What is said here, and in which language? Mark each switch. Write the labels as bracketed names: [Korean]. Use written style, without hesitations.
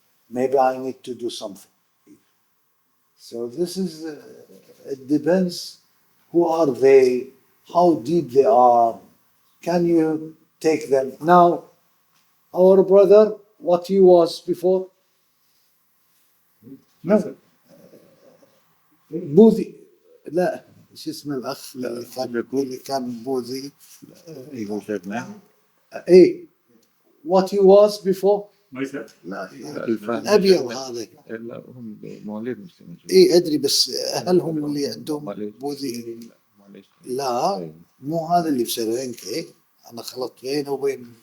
[English] Maybe I need to do something. So this is, it depends who are they, how deep they are, can you take them? Now, our brother, what he was before? No. [Arabic] بوذي لا شو اسمه الأخ اللي كان بوذي يقول شيخنا [English] ايه what he was before Myself? [Arabic] لا الأبيض هذا لا هم مواليد مسلمين ايه ادري بس هل هم اللي عندهم بوذي؟ لا مو هذا اللي بسريلانكا انا خلطت بينه وبين